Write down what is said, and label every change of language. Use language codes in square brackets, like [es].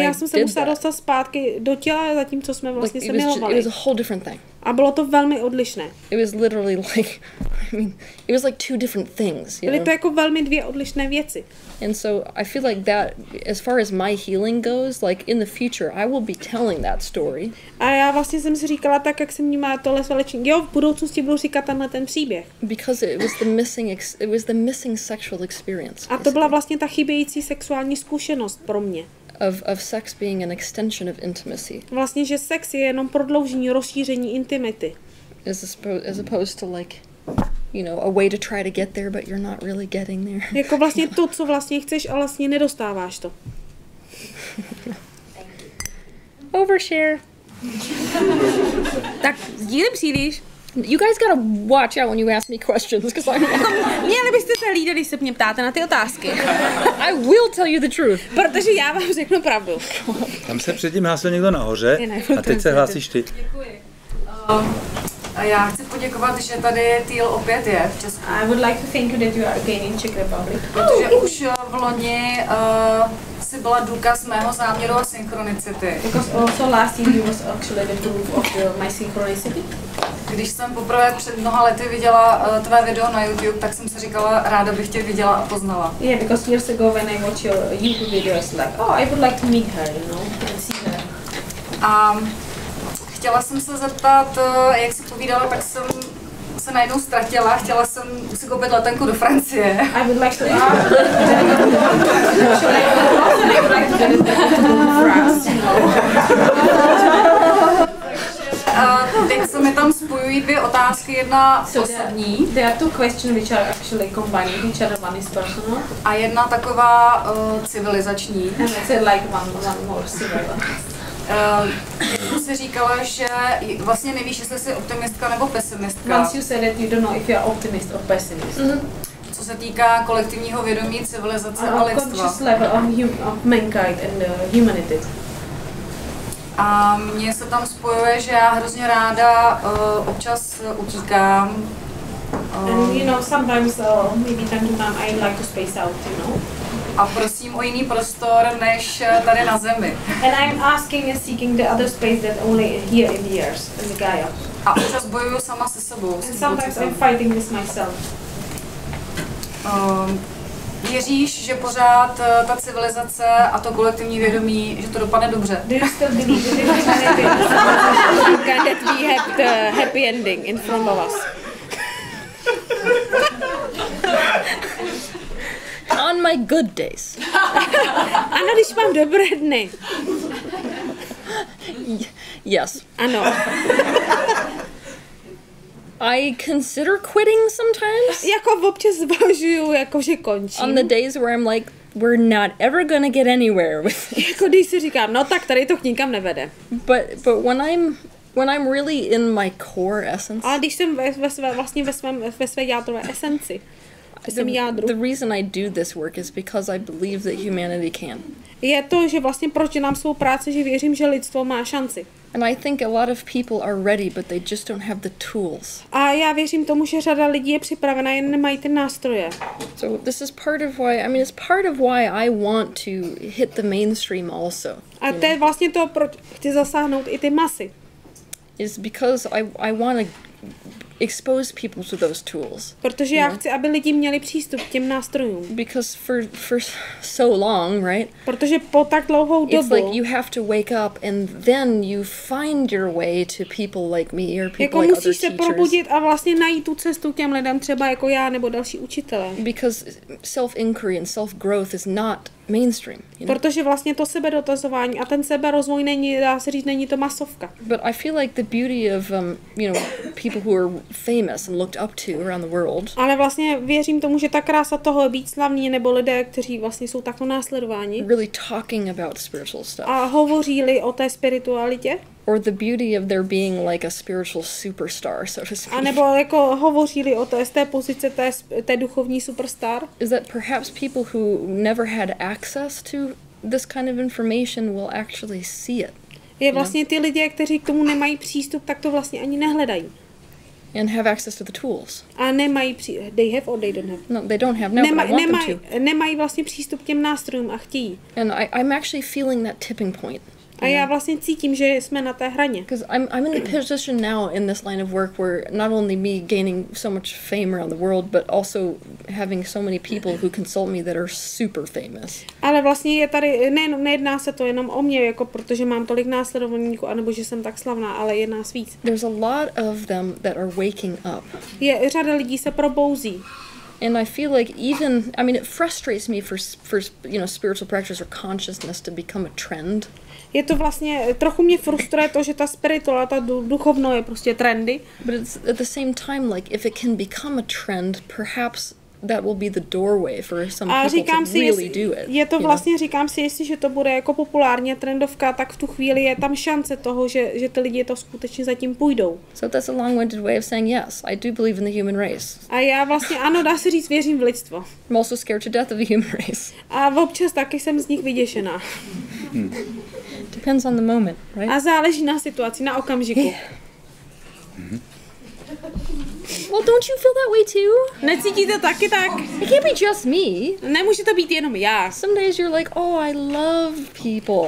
[cs] já jsem se musela dostat zpátky do těla, zatímco jsme vlastně se milovali. [en] It was a whole different thing. [cs] A bylo to velmi odlišné. [en] It was literally like, I mean, it was like two different things. [cs] Byly to jako velmi dvě odlišné věci. [en] And so I feel like that, as far as my healing goes, like in the future, I will be telling that story. [cs] A já vlastně jsem si říkala tak, jak jsem vnímala tohle svalečení. Jo, v budoucnosti budu říkat ten příběh. [en] Because it was the missing sexual experience. [cs] A to byla vlastně ta chybějící sexuální zkušenost pro mě. [en] Of sex being an extension of intimacy. [cs] Vlastně, že sex je jenom prodloužení, rozšíření intimity. [en] As opposed to like, you know, a way to try to get there, but you're not really getting there. [cs] Jako vlastně to, co vlastně chceš, a vlastně nedostáváš to. [en] Overshare. [cs] Tak díly příliš. [en] You guys gotta watch out when you ask me questions, because [cs] Měli byste se hlídat, když se mě ptáte na ty otázky. [en] I will tell you the truth. [cs] Protože já vám řeknu pravdu. Tam se předtím hlásil někdo nahoře a teď se hlásíš ty. Děkuji. Já chci poděkovat, že tady Teal opět je v Česku. [en] I would like to thank you that you are again in Czech Republic. [cs] Protože už v loni si byla důkaz mého záměru a synchronicity. [en] Because also last year you was actually the proof of my synchronicity. [cs] Když jsem poprvé před mnoha lety viděla tvé video na YouTube, tak jsem si říkala, ráda bych tě viděla a poznala. [en] Yeah, because years ago when I watched your YouTube videos, like, oh, I would like to meet her, you know, and see her. [cs] A chtěla jsem se zeptat, jak jsi povídala, tak jsem se najednou ztratila, chtěla jsem si koupit letenku do Francie. [en] I would like to France. [cs] Teď se mi tam spojují dvě otázky, jedna osobní. [en] There are two questions which are actually combining each other. One is personal. [cs] A jedna taková civilizační. [en] And I said like one more civil. [cs] Jsi říkala, že vlastně nevíš, jestli jsi optimistka nebo pesimistka. [en] Once you said that you don't know if you are optimist or pessimist. [cs] Co se týká kolektivního vědomí, civilizace a lidstva. [en] Conscious level of mankind and humanity. [cs] A mně se tam spojuje, že já hrozně ráda občas utíkám. [en] And you know, sometimes maybe time to time I like to space out, you know. [cs] A prosím o jiný prostor než tady na Zemi. [en] And I'm asking and seeking the other space that only here in the earth, in the Gaia. [cs] A občas bojuju sama se sebou. [en] And sometimes I'm fighting with myself. [cs] Věříš, že pořád ta civilizace a to kolektivní vědomí, že to dopadne dobře? [en] Do you still believe that we have the happy ending in front of us? On my good days. [cs] Ano, když mám dobré dny. [en] Yes. [cs] Ano. [en] I consider quitting sometimes. [cs] Jako občas zvažuju, jakože končím. [en] On the days where I'm like, we're not ever gonna get anywhere with it. [cs] Jako když si říkám, no tak tady to nikam nevede. [en] But when I'm really in my core essence. [cs] Ale když jsem vlastně ve své jádrové esenci. [en] The reason I do this work is because I believe that humanity can. [cs] Je to, že vlastně proč dělám svou práci, že věřím, že lidstvo má šanci. [en] And I think a lot of people are ready, but they just don't have the tools. [cs] A já věřím tomu, že řada lidí je připravena, jen nemají ty nástroje. [en] So this is part of why, I mean, it's part of why I want to hit the mainstream also. [cs] A to je vlastně to, proč chci zasáhnout i ty masy. [en] Is because I want to expose people to those tools. [cs] Protože já chci, aby lidi měli přístup k těm nástrojům. [en] Because for so long, right? [cs] Protože po tak dlouhou dobu. [en] It's like you have to wake up and then you find your way to people like me or people [cs] jako [en] like other [cs] musíš se [en] teachers. [cs] probudit a vlastně najít tu cestu k těm lidem, třeba jako já nebo další učitelé. [en] Because self-inquiry and self-growth is not mainstream. You know? [cs] Protože vlastně to sebedotazování a ten seberozvoj není, dá se říct, není to masovka. [en] But I feel like the beauty of people who are famous and looked up to around the world. [cs] Ale vlastně věřím tomu, že ta krása toho být slavní nebo lidé, kteří vlastně jsou takto následováni. [en] Really talking about spiritual stuff. [cs] A hovoří-li o té spiritualitě. [en] Or the beauty of there being like a spiritual superstar, so to speak. [cs] A nebo jako hovoří-li o té pozice té duchovní superstar. [en] Is that perhaps people who never had access to this kind of information will actually see it. [cs] Je vlastně ty lidé, kteří k tomu nemají přístup, tak to vlastně ani nehledají. [en] And have access to the tools. [cs] A nemají [en] they have or they don't have. No, they don't have. No, but I want them to. [cs] Nemají vlastně přístup k těm nástrojům a chtějí. [en] And I'm actually feeling that tipping point. [cs] A já vlastně cítím, že jsme na té hraně. [en] Because I'm in the position now in this line of work where not only me gaining so much fame around the world, but also having so many people who consult me that are super famous. [cs] Ale vlastně je tady, nejedná se to jenom o mě, jako protože mám tolik následovníků, anebo že jsem tak slavná, ale je nás víc. [en] There's a lot of them that are waking up. [cs] Řada lidí se probouzí. [en] And I feel like it frustrates me for spiritual practice or consciousness to become a trend. [cs] Je to vlastně, trochu mě frustruje to, že ta spiritualita, ta duchovno je prostě trendy. [en] But it's at the same time, like, if it can become a trend, perhaps that will be the doorway for some people to really do it. [cs] Je to vlastně, říkám si, jestliže to bude jako populárně trendovka, tak v tu chvíli je tam šance toho, že ty lidi to skutečně zatím půjdou. [en] So that's a long-winded way of saying yes, I do believe in the human race. [cs] A já vlastně, ano, dá se říct, věřím v lidstvo. [en] I'm also scared to death of the human race. [cs] A občas taky jsem z nich vyděšená. [en] Depends on the moment, right? [cs] A záleží na situaci, na okamžiku. [en] Well, don't you feel that way too? [cs] Necítíte taky tak? [en] It can't be just me. [cs] Nemůže to být jenom já. [en] Some days you're like, oh, I love people.